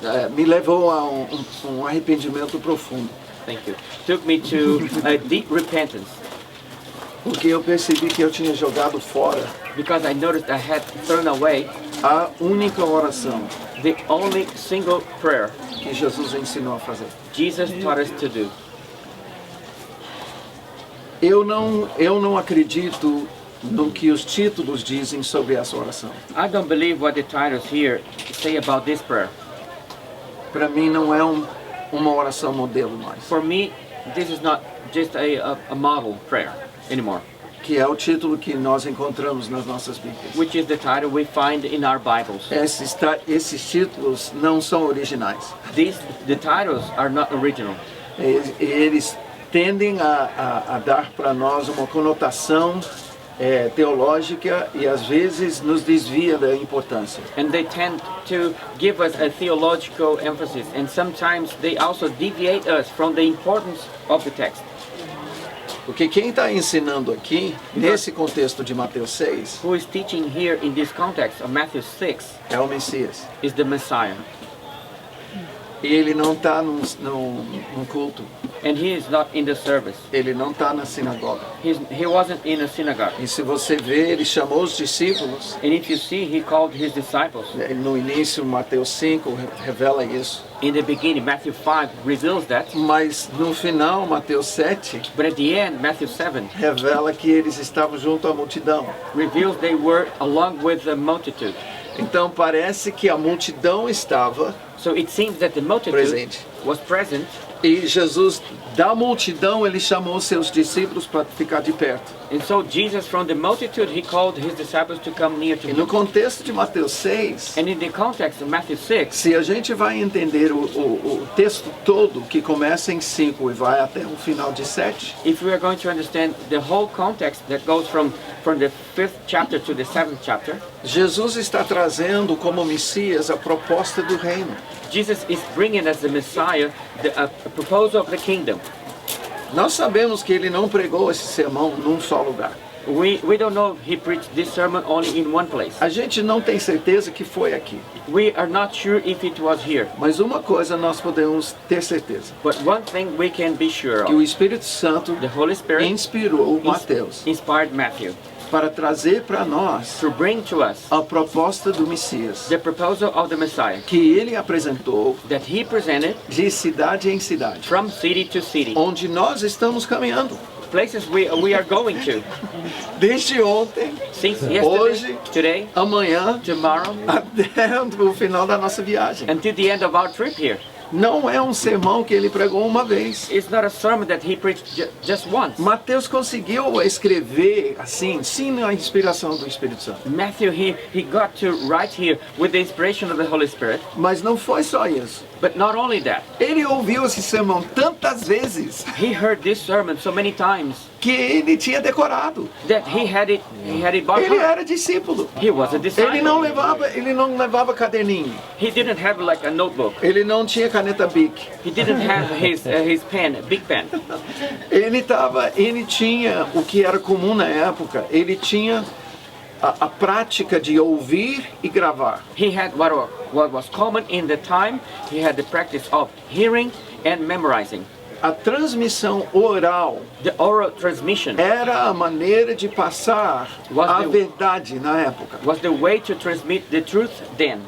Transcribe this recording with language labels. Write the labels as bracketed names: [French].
[Portuguese] me levou a um arrependimento profundo, [English] thank you, took me to a deep repentance. [Portuguese] porque eu percebi que eu tinha jogado fora [English] because I noticed I had thrown away [Portuguese] a única oração [English] the only single prayer [Portuguese] que Jesus ensinou a fazer. [English] Jesus taught us to do. [Portuguese] Eu não acredito no que os títulos dizem sobre essa oração. [English] I don't believe what the titles here say about this prayer. [Portuguese] Para mim não é uma oração modelo mais, [English] For me, this is not just a model prayer anymore, [Portuguese] que é o título que nós encontramos nas nossas Bíblias. [English] which is the title we find in our Bibles. [Portuguese] Esses títulos não são originais. [English] The titles are not original. [Portuguese] Eles tendem a dar para nós uma conotação teológica e às vezes nos desvia da importância. [English] And they tend to give us a theological emphasis, and sometimes they also deviate us from the importance of the text. [Portuguese] Porque quem está ensinando aqui, nesse contexto de Mateus 6, [English] Who is teaching here in this context of Matthew 6 [Portuguese] é o Messias. [English] is the Messiah. [Portuguese] E ele não está num culto, [English] And he is not in the service. [Portuguese] ele não está na sinagoga. [English] He wasn't in a synagogue. [Portuguese] E se você vê, ele chamou os discípulos, [English] And if you see, he called his disciples. [Portuguese] no início, Mateus 5 revela isso. [English] In the beginning, Matthew 5 reveals that. [Portuguese] Mas no final, Mateus 7 [English] But at the end, Matthew 7 [Portuguese] revela que eles estavam junto à multidão. [English] reveals they were along with the multitude. [Portuguese] Então parece que a multidão estava [English] So it seems that the multitude [Portuguese] presente. [English] was present, [Portuguese] E Jesus, da multidão, ele chamou seus discípulos para ficar de perto. [English] and so Jesus from the multitude, he called his disciples to come near to [Portuguese] E no [English] him. [Portuguese] contexto de Mateus 6, [English] And in the context of Matthew 6, [Portuguese] se a gente vai entender o texto todo, que começa em 5 e vai até o final de 7, [English] if we are going to understand the whole context that goes from the 5th chapter to the 7th chapter, [Portuguese] Jesus está trazendo como Messias a proposta do reino. [English] Jesus is bringing as the Messiah a proposal of the kingdom. [Portuguese] Nós sabemos que ele não pregou esse sermão num só lugar. [English] We don't know if he preached this sermon only in one place. [Portuguese] A gente não tem certeza que foi aqui. [English] We are not sure if it was here. [Portuguese] Mas uma coisa nós podemos ter certeza, [English] But one thing we can be sure [Portuguese] que o [English] of, [Portuguese] Espírito Santo [English] the Holy Spirit [Portuguese] inspirou Mateus [English] inspired Matthew [Portuguese] para trazer para nós [English] to bring to us [Portuguese] a proposta do Messias, [English] the proposal of the Messiah [Portuguese] que ele apresentou [English] that he presented [Portuguese] de cidade em cidade, [English] from city to city, [Portuguese] onde nós estamos caminhando. [English] places we are going to. [Portuguese] Desde ontem, [English] Since [Portuguese] Hoje, [English] yesterday, today, [Portuguese] amanhã, [English] tomorrow, [Portuguese] até o final da nossa viagem. [English] until the end of our trip here. [Portuguese] Não é um sermão que ele pregou uma vez. [English] It's not a sermon that he preached just once. [Portuguese] Mateus conseguiu escrever assim, sem a inspiração do Espírito Santo. [English] Matthew, he got to write here with the inspiration of the Holy Spirit. [Portuguese] Mas não foi só isso. [English] But not only that, [Portuguese] Ele ouviu esse sermão tantas vezes [English] he heard this sermon so many times [Portuguese] que ele tinha decorado. [English] that he had it by [Portuguese] Ele [English] heart. [Portuguese] era discípulo. [English] He was a [Portuguese] Ele não [English] disciple. [Portuguese] levava caderninho. [English] He didn't have like a notebook. [Portuguese] Ele não tinha caneta Bic. [English] He didn't have his pen, big pen. [Portuguese] Ele tinha o que era comum na época. Ele tinha a prática de ouvir e gravar. [English] He had what was common in the time. He had the practice of hearing and memorizing. [Portuguese] A transmissão oral [English] The oral transmission [Portuguese] era a maneira de passar a verdade na época. [English] was the way to transmit the truth then.